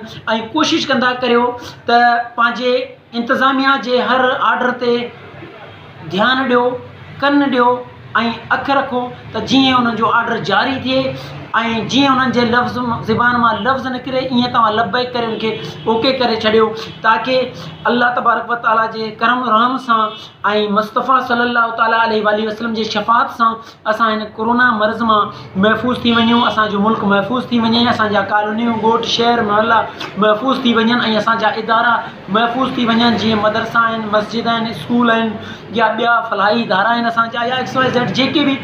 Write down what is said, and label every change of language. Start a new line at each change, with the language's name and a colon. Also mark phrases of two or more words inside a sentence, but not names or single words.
Sindhi: ऐं कोशिशि कंदा करियो त पंहिंजे इंतिज़ामिया जे हर ऑर्डर ते ध्यानु ॾियो, कन ॾियो ऐं अखि रखो त जीअं उन्हनि जो ऑर्डर जारी थिए ऐं जीअं उन्हनि जे लफ़्ज़ ज़बान मां लफ़्ज़ निकिरे, ईअं तव्हां लब्बैक करे उनखे ओके करे छॾियो, ताकी
Arabic: الله تبارك وتعالى
Sindhi: जे करम रहम सां ऐं मुस्तफ़ा
Arabic: صلى الله تعالى عليه وسلم
Sindhi: जे शफ़ाअत सां असां हिन कोरोना मर्ज़ मां महफ़ूज़ थी वञूं, असांजो मुल्क महफ़ूज़ थी वञे, असांजा कॉलोनियूं, ॻोठ, शहर, महला महफ़ूज़ थी वञनि ऐं असांजा इदारा महफ़ूज़ थी वञनि, जीअं मदरसा आहिनि, मस्जिद आहिनि, स्कूल आहिनि, या ॿिया फलाही इदारा आहिनि असांजा, या XYZ जेके बि।